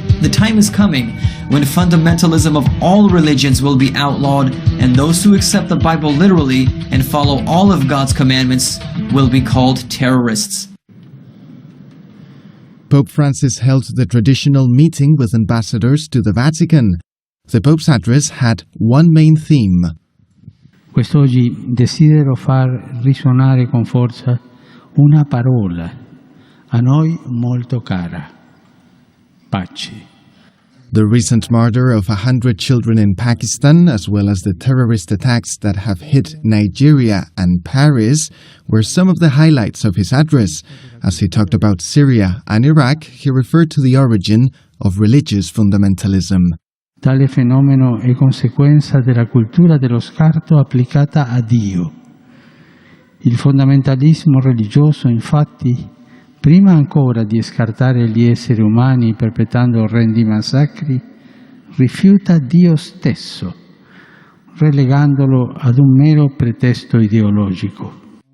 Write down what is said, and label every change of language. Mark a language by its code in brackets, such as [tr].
[en] The time is coming when fundamentalism of all religions will be outlawed, and those who accept the Bible literally and follow all of God's commandments will be called terrorists. Pope Francis held the traditional meeting with ambassadors to the Vatican. The Pope's address had one main theme: [it] Quest'oggi desidero far risuonare con forza una parola a noi molto cara: pace. [en] The recent murder of 100 children in Pakistan, as well as the terrorist attacks that have hit Nigeria and Paris, were some of the highlights of his address. As he talked about Syria and Iraq, he referred to the origin of religious fundamentalism. [it] Tale fenomeno è conseguenza della cultura dello scarto applicata a Dio. Il fondamentalismo religioso, infatti, prima ancora di scartare gli esseri umani perpetrando orrendi massacri, rifiuta Dio stesso, relegandolo ad un mero pretesto ideologico.